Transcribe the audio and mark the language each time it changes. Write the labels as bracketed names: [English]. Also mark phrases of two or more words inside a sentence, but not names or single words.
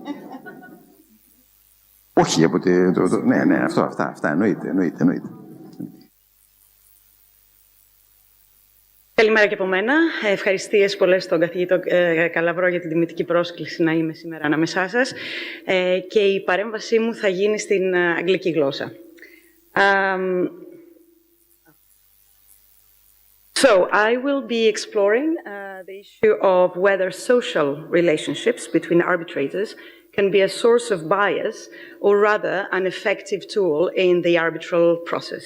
[Greek] Όχι, από ναι, αυτά, εννοείται. Καλημέρα και από μένα. Ευχαριστίες πολλές στον καθηγητή Καλαβρό για την τιμητική πρόσκληση να είμαι σήμερα ανάμεσά σας. Και η παρέμβασή μου θα γίνει στην αγγλική γλώσσα. [English] So, I will be exploring the issue of whether social relationships between arbitrators can be a source of bias or rather an effective tool in the arbitral process.